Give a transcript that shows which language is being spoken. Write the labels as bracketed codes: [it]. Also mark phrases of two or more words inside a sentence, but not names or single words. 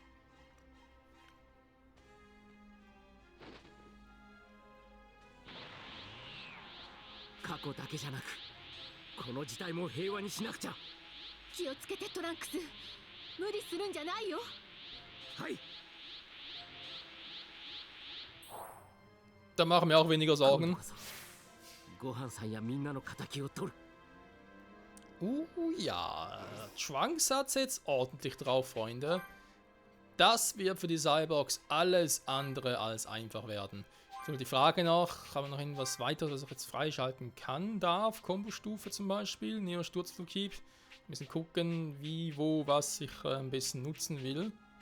[ja] 過去だけじゃなくこの事態も平和にしなくちゃ。気をつけてトランクス、無理するんじゃないよ。はい。 [de] Da machen wir auch weniger Sorgen. [ja] ごはんさんやみんなの仇を取る。 [de] Ja, Trunks hat's jetzt ordentlich drauf, Freunde. Das wird für die Cyborgs alles andere als einfach werden. So, die Frage noch, haben wir noch irgendwas weiteres, was ich jetzt freischalten kann, darf? Kombostufe zum Beispiel, Neo Sturzflughieb. Wir müssen gucken, wie, wo, was ich ein bisschen nutzen will.